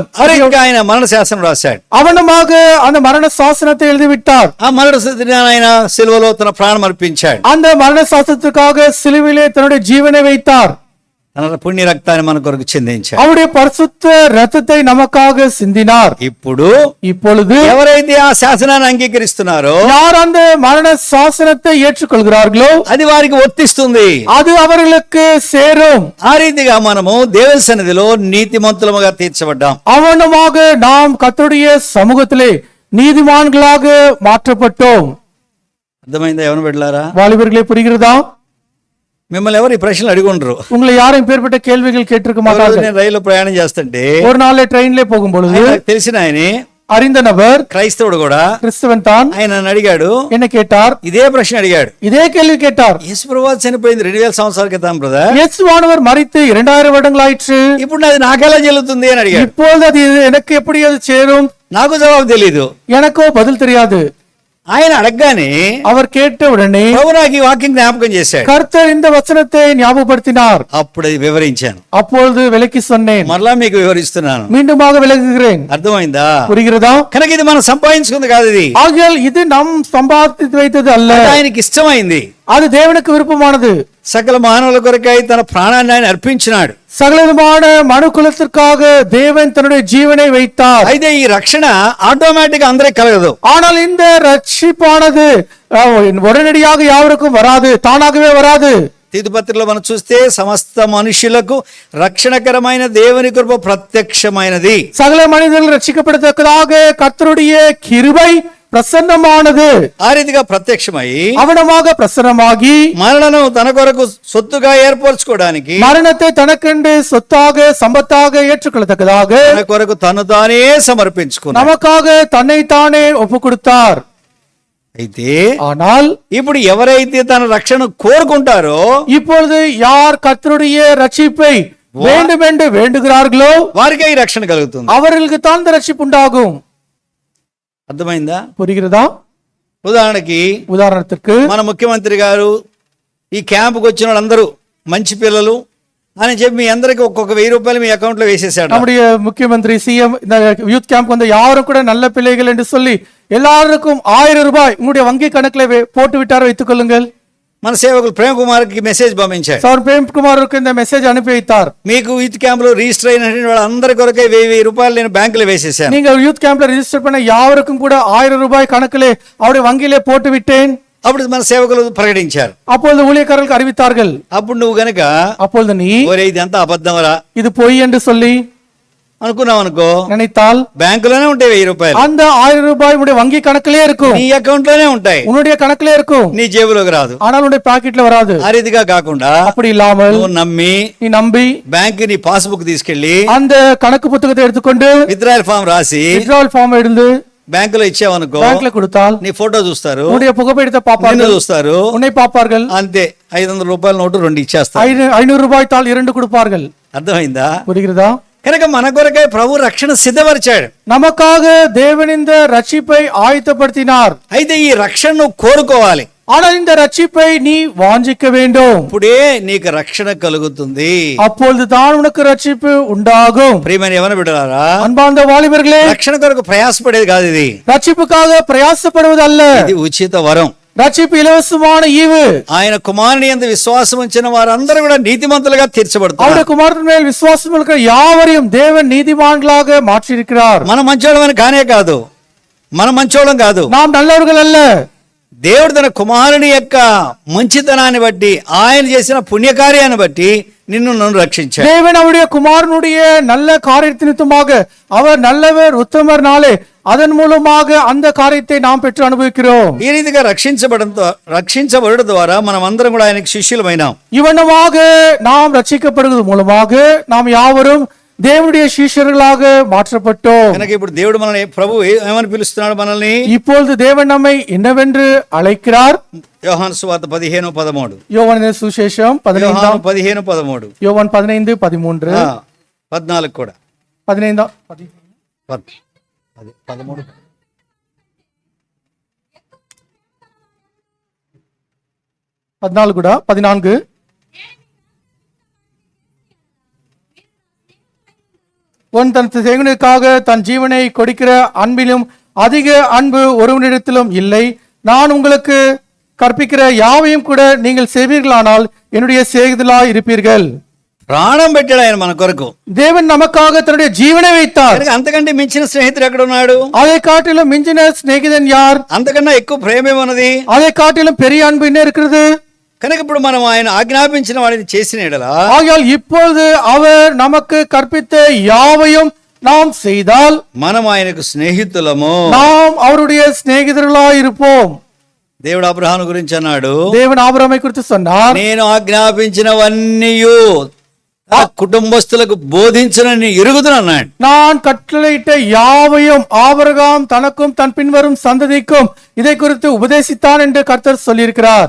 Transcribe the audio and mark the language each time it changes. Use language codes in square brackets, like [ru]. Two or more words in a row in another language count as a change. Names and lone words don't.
[te] ఆయన మరణ శాసనం రాశాడు. [ta] அவனமாக அந்த மரண சாசனத்தை எழுதிவிட்டார். [te] ఆ మరణ స్థితిని ఆయన సిలువలో తన ప్రాణం అర్పించాడు. [ta] அந்த மரண சாசனத்துக்காக சிலுவிலே தன்னுடைய ஜீவனை வைத்தார். [te] తన పుణ్య రక్తాన్ని మన కొరకు చిందించాడు. [ta] அவருடைய பரிசுத்த ரத்தத்தை நமக்காக சிந்தினார். இப்பொழுது [te] ఎవరైతే ఆ శాసనాన్ని అంగీకరిస్తున్నారో, [ta] யார் அந்த மரண சாசனத்தை ஏற்றுக்கொள்கிறார்களோ, [te] అది వారికి వర్తిస్తుంది, [ta] அது அவர்களுக்கு சேரும். [te] ఆ రీతిగా మనము దేవుని సన్నిధిలో నీతిమంతులముగా తీర్చబడ్డాం. [ta] அவனமாக நாம் கர்த்தருடைய சமூகத்திலே நீதிமான்களாக மாற்றப்பட்டோம். [te] అర్థమైందా ఎవరు బిడ్డలారా? [ta] வாலிபர்களே, புரிகிறதா? [te] మిమ్మల్ని ఎవరు ఈ ప్రశ్నలు అడిగుండ్రు? [ta] உங்களை யாரும் பேர்பட்ட கேள்விகள் கேட்டிருக்க மாட்டார்கள். [te] నేను రైలు ప్రయాణం చేస్తుంటే [ta] ஒரு நாள் ட்ரெயின்ல போகும்பொழுது [te] తెలిసిన ఆయన [ta] அறிந்த நபர் [te] క్రైస్తవుడు కూడా [ta] கிறிஸ்தவன் தான் [te] ఆయన నన్ను అడిగాడు, [ta] என்ன கேட்டார், [te] ఇదే ప్రశ్న అడిగాడు. [ta] இதே கேள்வி கேட்டார். [te] యేసు ప్రభువు చనిపోయింది 2000 సంవత్సరాల క్రితం బ్రదర్, [ta] இயேசுவானவர் மரித்து 2000 வருடங்கள் ஆயிற்று, [te] ఇప్పుడు అది నాకెలా చెల్లుతుంది అని అడిగాడు. [ta] இப்பொழுது அது எனக்கு எப்படி அது சேரும்? [te] నాకు జవాబు తెలీదు. [ta] எனக்கோ பதில் தெரியாது. [te] ఆయన అడగగానే [ta] அவர் கேட்ட உடனே [te] ప్రభు నాకు ఈ వాక్యం జ్ఞాపకం చేశాడు. [ta] கர்த்தர் இந்த வசனத்தை ஞாபகப்படுத்தினார். [te] అప్పుడు అది వివరించాను. [ta] அப்பொழுது விளக்கி சொன்னேன். [te] మరలా మీకు వివరిస్తున్నాను. [ta] மீண்டுமாக விளக்குகிறேன். [te] అర్థమైందా? [ta] புரிகிறதா? [te] కనుక ఇది మనం సంపాదించుకుంది కాదు, ఇది [ta] ஆகையால் இது நம் சம்பாதித்து வைத்தது அல்ல, [te] ఆయనకి ఇష్టమైంది. [ta] அது தேவனுக்கு விருப்பமானது. [te] సకల మానవుల కొరకై తన ప్రాణాన్ని ఆయన అర్పించినాడు. [ta] சகலவிதமான மனு குலத்திற்காக தேவன் தன்னுடைய ஜீவனை வைத்தார். [te] అయితే ఈ రక్షణ ఆటోమేటిక్ అందరికి కలగదు. [ta] ஆனால் இந்த ரட்சிப்பானது உடனடியாக யாருக்கும் வராது, தானாகவே வராது. [te] తీతుపత్రికలో మనం చూస్తే సమస్త మనుషులకు రక్షణకరమైన దేవుని కృప ప్రత్యక్షమైనది. [ta] சகல மனிதர்கள் ரட்சிக்கப்படத்தக்கதாக கர்த்தருடைய கிருபை பிரசன்னமானது. [te] ఆ రీతిగా ప్రత్యక్షమై [ta] அவனமாக பிரசன்னமாகி [te] మరణను తన కొరకు సొత్తుగా ఏర్పరచుకోవడానికి, [ta] மரணத்தை தனக்கென்று சொத்தாக சம்பத்தாக ஏற்றுக்கொள்ளத்தக்கதாக [te] తన కొరకు తను తానే సమర్పించుకున్నాడు. [ta] நமக்காக தன்னைத்தானே ஒப்பு கொடுத்தார். [te] అయితే [ta] ஆனால் [te] ఇప్పుడు ఎవరైతే తన రక్షణ కోరుకుంటారో [ta] இப்பொழுது யார் கர்த்தருடைய ரட்சிப்பை வேண்டுமென்று வேண்டுகிறார்களோ [te] వారికే ఈ రక్షణ కలుగుతుంది. [ta] அவர்களுக்கு தான் இந்த ரட்சிப்பு உண்டாகும். [te] అర్థమైందా? [ta] புரிகிறதா? [te] ఉదాహరణకి ఉదాహరణకు మన ముఖ్యమంత్రి గారు ఈ క్యాంపుకి వచ్చిన వాళ్ళందరూ మంచి పిల్లలు అని చెప్పి మీ అందరికి ఒక్కొక్క 1000 రూపాయలు మీ అకౌంట్ లో వేసేసాడు. [ta] நம்முடைய முக்கியமந்திரி சிஎம் இந்த [en] youth camp [ta] வந்து யாரும் கூட நல்ல பிள்ளைகள் என்று சொல்லி எல்லாருக்கும் 1000 ரூபாய் உங்களுடைய வங்கி கணக்குல போட்டு விட்டார் வைத்துக் கொள்ளுங்கள். [te] మన సేవకులు ప్రేమ్ కుమార్ కి మెసేజ్ పంపించారు. [ta] సార్ ప్రేమ్ కుమార్ இந்த మెసేజ్ అனுப்பி வைத்தார். [te] మీకు [en] youth camp [te] లో రిజిస్టర్ అయిన వాళ్ళందరి కొరకే 1000 రూపాయలు నేను బ్యాంకులో వేసేసాను. [ta] நீங்க [en] youth camp [ta] ரிஜிஸ்டர் பண்ண யாருக்கும் கூட 1000 ரூபாய் கணக்கிலே அவருடைய வங்கியிலே போட்டு விட்டேன். [te] అప్పుడు మన సేవకులు ప్రకటించారు. [ta] அப்பொழுது ஊழியக்காரர்கள் அறிவித்தார்கள். [te] అప్పుడు నువ్వు గనక [ta] அப்பொழுது நீ [te] ఒరే ఇది అంతా అబద్ధమరా [ta] இது பொய் என்று சொல்லி [te] అనుకున్నావు అనుకో, [ta] நினைத்தால் [te] బ్యాంకులోనే ఉంటాయి 1000 రూపాయలు. [ta] அந்த 1000 రూபாய் உன்னுடைய வங்கி கணக்கிலே இருக்கும், [te] నీ అకౌంట్ లోనే ఉంటాయి, [ta] உன்னுடைய கணக்கிலே இருக்கும், [te] నీ జేబులోకి రాదు. [ta] ஆனால் உன்னுடைய பாக்கெட்ல வராது. [te] ఆ రీతిగా కాకుండా [ta] அப்படி இல்லாமல் [te] నువ్వు నమ్మి [ta] நீ நம்பி [te] బ్యాంక్ నీ పాస్బుక్ తీసుకెళ్లి [ta] அந்த கணக்கு புத்தகத்தை எடுத்துக்கொண்டு [en] withdrawal form [te] రాసి [en] withdrawal form [ta] எடுத்து [te] బ్యాంకులో ఇచ్చావనుకో, [ta] பேங்க்ல கொடுத்தால் [te] నీ ఫోటో చూస్తారు, [ta] உன்னுடைய புகைப்படத்தை [te] నిన్ను [ta] பார்ப்பார்கள், [te] చూస్తారు, [ta] உன்னை பார்ப்பார்கள். [te] అంతే 500 రూపాయల నోటు 2 ఇచ్చేస్తారు. [ta] 500 రూపాய் தாள் 2 கொடுப்பார்கள். [te] అర్థమైందా? [ta] புரிகிறதா? [te] కనుక మన కొరకై ప్రభు రక్షణ సిద్ధపరిచాడు. [ta] நமக்காக தேவன் இந்த ரட்சிப்பை ஆயத்தப்படுத்தினார். [te] అయితే ఈ రక్షణ నువ్వు కోరుకోవాలి. [ta] ஆனால் இந்த ரட்சிப்பை நீ வாஞ்சிக்க வேண்டும். [te] ఇప్పుడే నీకు రక్షణ కలుగుతుంది. [ta] அப்பொழுது தான் உனக்கு ரட்சிப்பு உண்டாகும். [te] ప్రియమైన యవన బిడ్డలారా, [ta] அன்பார்ந்த வாலிபர்களே, [te] రక్షణ కొరకు ప్రయాసపడేది కాదు ఇది. [ta] ரட்சிப்புக்காக பிரயாசப்படுவது அல்ல, [te] ఇది ఉచిత వరం. [ta] ரட்சிப்பு இலவசமான ஈவு. [te] ఆయన కుమారుని యందు విశ్వాసం ఉంచిన వారందరూ కూడా నీతిమంతులుగా తీర్చబడుతారు. [ta] அவருடைய குமாரன் மேல் விசுவாசம் இருக்கிற யாவரையும் தேவன் நீதிமான்களாக மாற்றியிருக்கிறார். [te] మన మంచోళమని కానే కాదు, మన మంచోళం కాదు, [ta] நாம் நல்லவர்கள் அல்ல. [te] దేవుడు తన కుమారుని యొక్క మంచితనాన్ని బట్టి, ఆయన చేసిన పుణ్యకార్యాన్ని బట్టి నిన్ను నన్ను రక్షించాడు. [ta] தேவன் அவருடைய குமாரனுடைய நல்ல காரியத்தினிமித்தமாக அவர் நல்லவர் உத்தமர்னாலே அதன் மூலமாக அந்த காரியத்தை நாம் பெற்று அனுபவிக்கிறோம். [te] ఈ రీతిగా రక్షించబడడం ద్వారా మనం అందరం కూడా ఆయనకి శిష్యులమైనాం. [ta] இவனமாக நாம் ரட்சிக்கப்படுவது மூலமாக நாம் யாவரும் தேவனுடைய சீஷர்களாக மாற்றப்பட்டோம். [te] కనుక ఇప్పుడు దేవుడు మనల్ని, ప్రభు ఏమని పిలుస్తున్నాడు మనల్ని? [ta] இப்பொழுது தேவன் நம்மை என்னவென்று அழைக்கிறார்? [te] యోహాను సువార్త 15:13. [ta] யோவான் சுவிசேஷம் 15 15:13. யோவான் 15:13 [te] 14 కూడా 15 13 [ta] 14 கூட 14 ஒன் தன் சேகனுக்காக தன் ஜீவனை கொடுக்கிற அன்பிலும் அதிக அன்பு ஒருவனிடத்திலும் இல்லை. நான் உங்களுக்கு கற்பிக்கிற யாவையும் கூட நீங்கள் செய்வீர்களானால் என்னுடைய சேகுதலாய் இருப்பீர்கள். [te] ప్రాణం పెట్టాడు ఆయన మన కొరకు. [ta] தேவன் நமக்காக தன்னுடைய ஜீவனை வைத்தார். [te] అంతకంటే మించిన స్నేహితుడు ఎక్కడ ఉన్నాడు? [ta] அதை காட்டிலும் மிஞ்சின சிநேகிதன் யார்? [te] అంతకన్నా ఎక్కువ ప్రేమ ఏమన్నది? [ta] அதை காட்டிலும் பெரிய அன்பு என்ன இருக்கிறது? [te] కనుక ఇప్పుడు మనం ఆయన ఆజ్ఞాపించిన వాడిని చేసిన ఎడలా, [ta] ஆகையால் இப்பொழுது அவர் நமக்கு கற்பித்த யாவையும் நாம் செய்தால் [te] మనం ఆయనకు స్నేహితులము. [ta] நாம் அவருடைய சிநேகிதர்களாய் இருப்போம். [te] దేవుడు అబ్రహాము గురించి అన్నాడు, [ta] தேவன் ஆபிரகாமை குறித்து சொன்னார், [te] నేను ఆజ్ఞాపించినవన్నీయు కుటుంబస్తులకు బోధించనని ఎరుగుదునన్నాడు. [ta] நான் கட்டளையிட்ட யாவையும் ஆபிரகாம் தனக்கும் தன் பின்வரும் சந்ததிக்கும் இதை குறித்து உபதேசித்தான் என்று கர்த்தர் சொல்லியிருக்கிறார்.